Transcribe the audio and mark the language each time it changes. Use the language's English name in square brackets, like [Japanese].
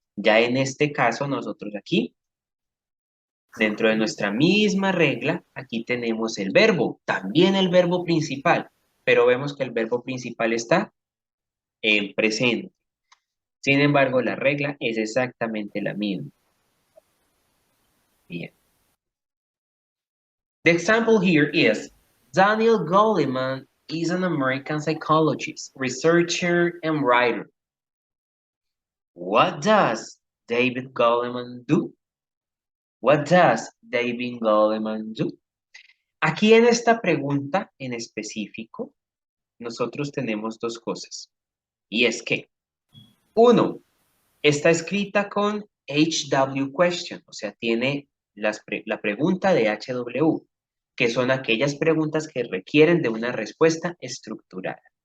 [Spanish] Ya en este caso nosotros aquí, dentro de nuestra misma regla, aquí tenemos el verbo, también el verbo principal, pero vemos que el verbo principal está en presente. Sin embargo, la regla es exactamente la misma. Bien. [English] The example here is Daniel Goleman is an American psychologist, researcher, and writer. What does David Goleman do? What does David Goleman do? [Spanish] Aquí en esta pregunta en específico, nosotros tenemos dos cosas. Y es que, uno, está escrita con HW question, o sea, tiene la pregunta de HW, que son aquellas preguntas que requieren de una respuesta estructurada.